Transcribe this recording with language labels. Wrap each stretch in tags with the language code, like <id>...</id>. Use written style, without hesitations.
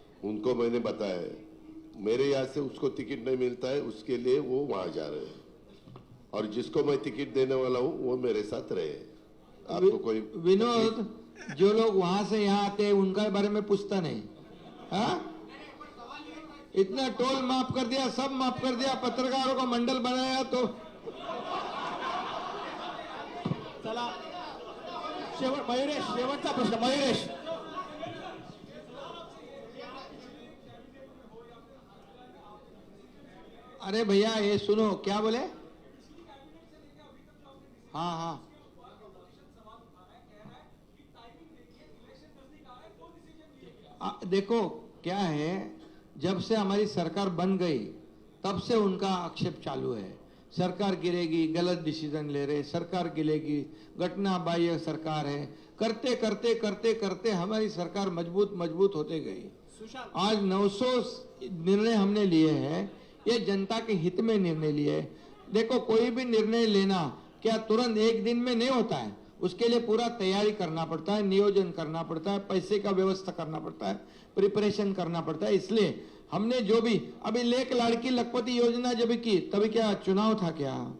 <hi>उनको मैंने बताया है, मेरे यहाँ से उसको टिकट नहीं मिलता है, उसके लिए वो वहां जा रहे हैं. और जिसको मैं टिकट देने वाला हूँ वो मेरे साथ रहे. आपको कोई विनोद, जो लोग वहां से यहाँ आते हैं उनका बारे में पूछता नहीं. हाँ, इतना टोल माफ कर दिया, सब माफ कर दिया, पत्रकारों का मंडल बनाया. तो</hi> <mr>चला मयुरेश, शेवटचा प्रश्न. मयुरेश.</mr> <hi>अरे भैया ये सुनो, क्या बोले? हाँ, देखो क्या है, जब से हमारी सरकार बन गई तब से उनका आक्षेप चालू है. सरकार गिरेगी, गलत डिसीजन ले रहे, सरकार गिरेगी, घटना बाह्य सरकार है. करते करते करते करते हमारी सरकार मजबूत होते गई. आज 900 निर्णय हमने लिए हैं. ये जनता के हित में निर्णय लिए. देखो, कोई भी निर्णय लेना क्या तुरंत एक दिन में नहीं होता है. उसके लिए पूरा तैयारी करना पड़ता है, नियोजन करना पड़ता है, पैसे का व्यवस्था करना पड़ता है, प्रिपरेशन करना पड़ता है. इसलिए हमने जो भी अभी लेक लाड़की लखपति योजना जब की, तभी क्या चुनाव था क्या?</hi>